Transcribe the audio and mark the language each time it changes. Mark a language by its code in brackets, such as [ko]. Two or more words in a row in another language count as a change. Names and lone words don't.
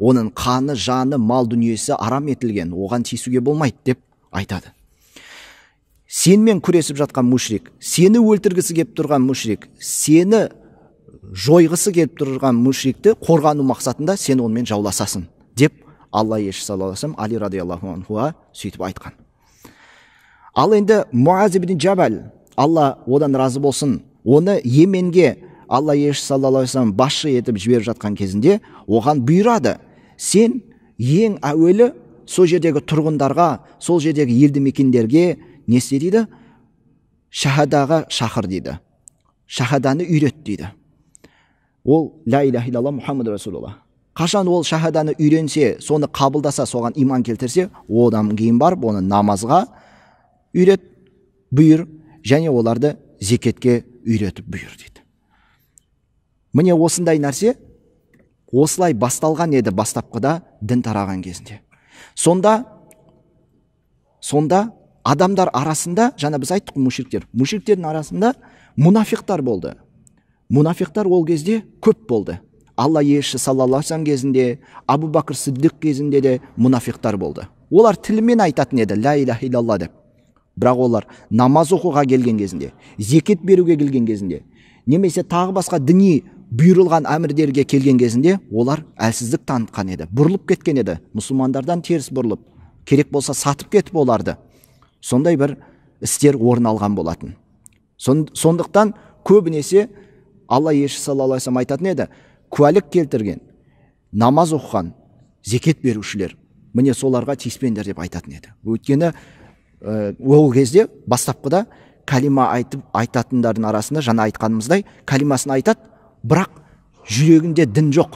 [kk] оның қаны, жаны, мал дүниесі арам етілген, оған тиісуге болмайды деп айтады. Сенмен күресіп жатқан мушрик, сені өлтіргісі келіп тұрған мушрик, сені жойғысы келіп тұрған мушрикті қорғану мақсатында сен онымен жауласасың деп Алла елшісі [ar] صلى الله عليه وسلم [kk] Али [ar] رضي الله عنه [kk] сөйтіп айтқан. Ал енді Муаз ибн Джабал, Алла одан разы болсын, оны Йеменге Алла елшісі [ar] صلى الله عليه وسلم [kk] басшы етіп жіберіп жатқан кезінде оған бұйырады, сен ең әуелі сол жердегі тұрғындарға, сол жердегі елді мекендерге не істе дейді? Шахадаға шақыр дейді. Шахаданы үйрет дейді. [ar] Ол لا إله إلا الله محمد رسول الله. [kk] Қашан ол шахаданы үйренсе, соны қабылдаса, соған иман келтірсе, одан кейін барып оны намазға үйрет, бұйыр, және оларды зекетке үйретіп бұйыр дейді. Міне осындай нәрсе осылай басталған еді бастапқыда дін тараған кезінде. Сонда адамдар арасында, жаңа біз айттық мушриктердің арасында мұнафиқтар болды. Мұнафиқтар ол кезде көп болды. Алла елшісі [ar] صلى الله عليه وسلم [kk] кезінде, Абу Бакр Сиддиқ кезінде де мұнафиқтар болды. Олар тілмен айтатын еді, [ar] لا إله إلا الله деп. [kk] Бірақ олар намаз оқуға келген кезінде, зекет беруге келген кезінде, немесе тағы басқа діни бұйырылған әмірдерге келген кезінде, олар әлсіздік танытқан еді, бұрылып кеткен еді, мұсылмандардан теріс бұрылып, керек болса сатып кетіп оларды. Сондай бір істер орын алған болатын. Сондықтан көбінесе Алла елшісі [ar] صلى الله عليه وسلم [kk] айтатын еді, куәлік келтірген, намаз оқыған, зекет берушілер, міне соларға тиіспеңдер деп айтатын еді. Өйткені ол кезде бастапқыда калима айтатындардың арасында, жаңа айтқанымыздай, калимасын айтады, бірақ жүрегінде дін жоқ.